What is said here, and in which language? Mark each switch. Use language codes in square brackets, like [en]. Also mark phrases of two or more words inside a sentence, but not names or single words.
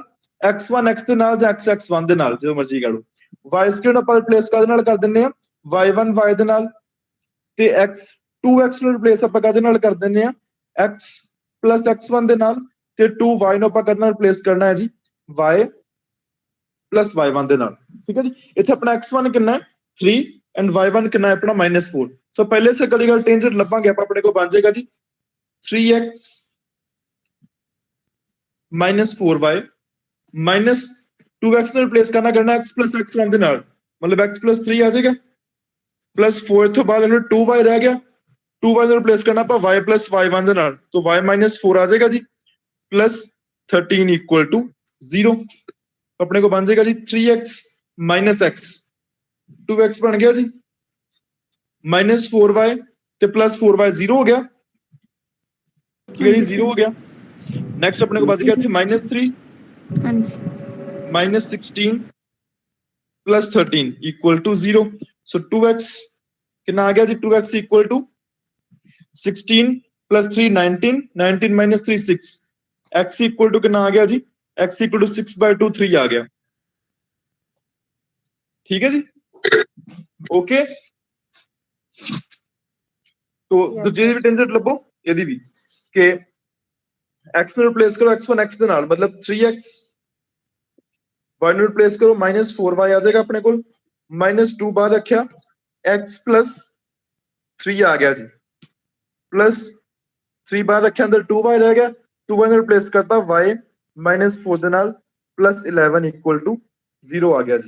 [pa] x1 x ਦੇ ਨਾਲ ਜਾਂ x x1 ਦੇ ਨਾਲ, ਜਦੋਂ ਮਰਜ਼ੀ ਕਹਿ ਲਓ। y ਸਕੁਅਰ ਆਪਾਂ ਰਿਪਲੇਸ ਕਾਹਦੇ ਨਾਲ ਕਰ ਦਿੰਦੇ ਆ? y1 y ਦੇ ਨਾਲ, ਤੇ x ਨੂੰ ਰਿਪਲੇਸ ਆਪਾਂ ਕਾਹਦੇ ਨਾਲ ਕਰ ਦਿੰਦੇ ਆ? x plus x1 ਦੇ ਨਾਲ, ਤੇ 2y ਨੂੰ ਆਪਾਂ ਕਾਹਦੇ ਨਾਲ ਰਿਪਲੇਸ ਕਰਨਾ ਹੈ ਜੀ? y plus y1 ਦੇ ਨਾਲ। ਠੀਕ ਹੈ ਜੀ। ਇੱਥੇ ਆਪਣਾ x1 ਕਿੰਨਾ ਹੈ? 3 ਐਂਡ y1 ਕਿੰਨਾ ਹੈ ਆਪਣਾ? -4। ਸੋ ਪਹਿਲੇ ਸਰਕਲ ਦੀ ਗੱਲ ਟੈਂਜੈਂਟ ਲੱਭਾਂਗੇ ਆਪਾਂ, ਆਪਣੇ ਕੋਲ ਬਣ ਜਾਏਗਾ ਜੀ 3x -4y ਮਾਈਨਸ 2x ਨੂੰ ਰਿਪਲੇਸ ਕਰਨਾ x plus x1 ਦੇ ਨਾਲ, ਮਤਲਬ x plus 3 ਆ ਜਾਏਗਾ, ਪਲੱਸ 4 ਤੋਂ ਬਾਅਦ ਇਹਨੂੰ 2y ਰਹਿ ਗਿਆ, 2y ਨੂੰ ਰਿਪਲੇਸ ਕਰਨਾ ਆਪਾਂ y plus y1 ਦੇ ਨਾਲ, तो y -4 ਆ ਜਾਏਗਾ ਜੀ, ਪਲੱਸ 13 = 0। ਆਪਣੇ ਕੋ ਬਣ ਜਾਏਗਾ ਜੀ 3x - x, 2x ਬਣ ਗਿਆ ਜੀ, -4y ਤੇ ਪਲੱਸ 4y 0 ਹੋ ਗਿਆ, ਠੀਕ ਹੈ ਜੀ, 0 ਹੋ ਗਿਆ। ਨੈਕਸਟ ਆਪਣੇ ਕੋ ਬਚ ਗਿਆ ਇੱਥੇ -3 ਹਾਂਜੀ -16 plus 13 = 0। [hi] So 2x कितना आ गया जी? 2x = 16 plus 3 19, 19 minus 3 6, x = कितना आ गया जी? x = 6/2 3 आ गया। ठीक है जी, ओके। तो दूसरी भी टेंजेंट लभो, यदि भी के [pa] x ਨੂੰ ਰਿਪਲੇਸ ਕਰੋ x1 x ਦੇ ਨਾਲ, ਮਤਲਬ 3x, y ਨੂੰ ਰਿਪਲੇਸ ਕਰੋ -4y ਆ ਜਾਏਗਾ ਆਪਣੇ ਕੋਲ, -2 ਬਾਅਦ ਰੱਖਿਆ, x plus 3 ਆ ਗਿਆ ਜੀ, ਪਲੱਸ 3 ਬਾਅਦ ਰੱਖਿਆ, ਅੰਦਰ 2y ਰਹਿ ਗਿਆ, 2y ਨੂੰ ਰਿਪਲੇਸ ਕਰਤਾ y -4 ਦੇ ਨਾਲ, ਪਲੱਸ 11 = 0 ਆ ਗਿਆ ਜੀ।